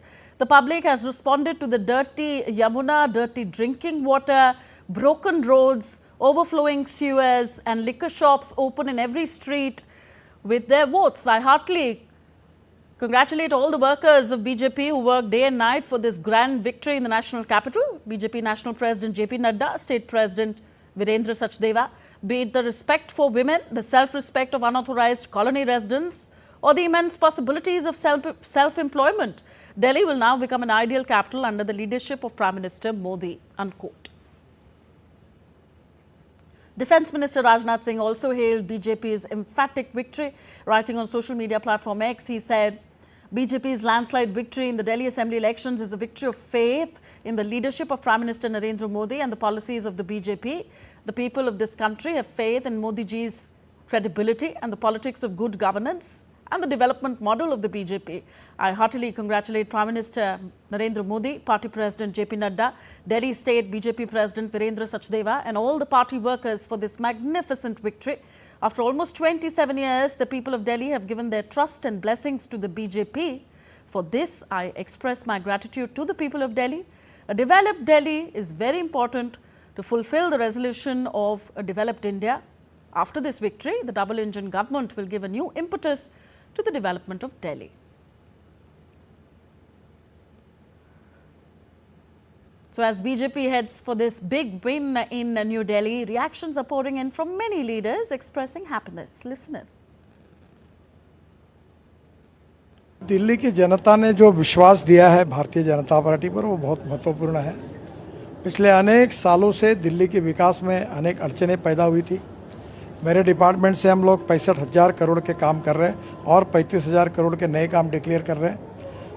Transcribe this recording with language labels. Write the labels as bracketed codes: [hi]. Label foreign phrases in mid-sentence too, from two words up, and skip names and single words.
[en] The public has responded to the dirty Yamuna, dirty drinking water, broken roads, overflowing sewers and liquor shops open in every street with their votes. I heartily congratulate all the workers of BJP who work day and night for this grand victory in the national capital." BJP National President JP Nadda, State President Virendra Sachdeva, be it the respect for women, the self-respect of unauthorized colony residents, or the immense possibilities of self-employment, Delhi will now become an ideal capital under the leadership of Prime Minister Modi, unquote. Defence Minister Rajnath Singh also hailed BJP's emphatic victory. Writing on social media platform X, he said, "BJP's landslide victory in the Delhi Assembly elections is a victory of faith in the leadership of Prime Minister Narendra Modi and the policies of the BJP. The people of this country have faith in Modi ji's credibility and the politics of good governance and the development model of the BJP. I heartily congratulate Prime Minister Narendra Modi, Party President JP Nadda, Delhi State BJP President Virendra Sachdeva and all the party workers for this magnificent victory. After almost 27 years, the people of Delhi have given their trust and blessings to the BJP. For this, I express my gratitude to the people of Delhi. A developed Delhi is very important to fulfill the resolution of a developed India. After this victory, the double-engine government will give a new impetus to the development of Delhi." So as BJP heads for this big win in New Delhi, reactions are pouring in from many leaders expressing happiness. Listen in. [hi] दिल्ली की जनता ने जो विश्वास दिया है भारतीय जनता पार्टी पर वो बहुत महत्वपूर्ण है। पिछले अनेक सालों से दिल्ली के विकास में अनेक अड़चनें पैदा हुई थी। मेरे डिपार्टमेंट से हम लोग 65,000 करोड़ के काम कर रहे हैं और 35,000 करोड़ के नए काम डिक्लेयर कर रहे हैं।